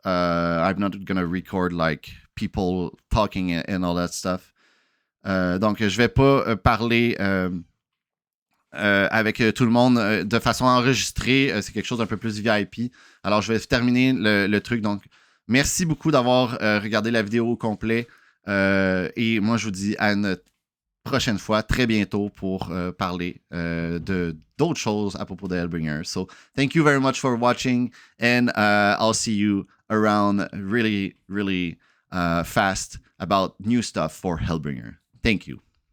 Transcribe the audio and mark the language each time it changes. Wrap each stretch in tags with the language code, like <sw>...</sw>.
<en>I'm not gonna record like people talking and all that stuff.</en> <fr>Donc je vais pas parler avec tout le monde de façon enregistrée. C'est quelque chose d'un peu plus VIP. Alors je vais terminer le truc. Donc merci beaucoup d'avoir regardé la vidéo au complet. Et moi je vous dis à une prochaine fois, très bientôt, pour parler d'autres choses à propos de Hellbringer.</fr> <en>So, thank you very much for watching, and I'll see you around really, really fast about new stuff for Hellbringer. Thank you.</en>